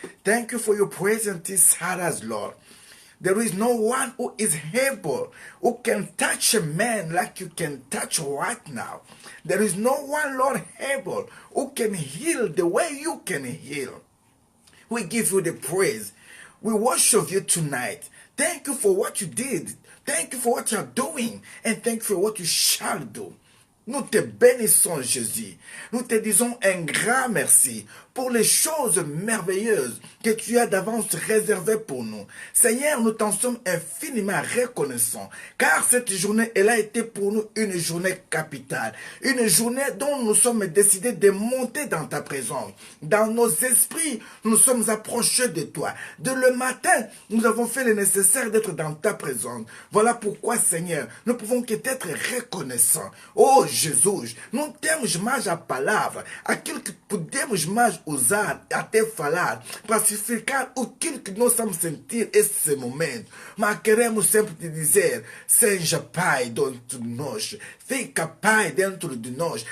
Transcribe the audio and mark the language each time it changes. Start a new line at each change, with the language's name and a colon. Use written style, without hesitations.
English: Thank you for your presence inside us, Lord. There is no one who is able, who can touch a man like you can touch right now. There is no one, Lord, able, who can heal the way you can heal. We give you the praise. We worship you tonight. Thank you for what you did. Thank you for what you are doing. And thank you for what you shall do.
French: Nous te bénissons, Jésus. Nous te disons un grand merci pour les choses merveilleuses que tu as d'avance réservées pour nous. Seigneur, nous t'en sommes infiniment reconnaissants, car cette journée, elle a été pour nous une journée capitale, une journée dont nous sommes décidés de monter dans ta présence. Dans nos esprits, nous sommes approchés de toi. De le matin, nous avons fait le nécessaire d'être dans ta présence. Voilà pourquoi, Seigneur, nous pouvons qu'être reconnaissants.
Portuguese: Oh Jesus, não temos mais a palavra, aquilo que podemos mais usar até falar, para classificar aquilo que nós estamos sentir esse momento. Mas queremos sempre te dizer, seja Pai dentro de nós, fica Pai dentro de nós.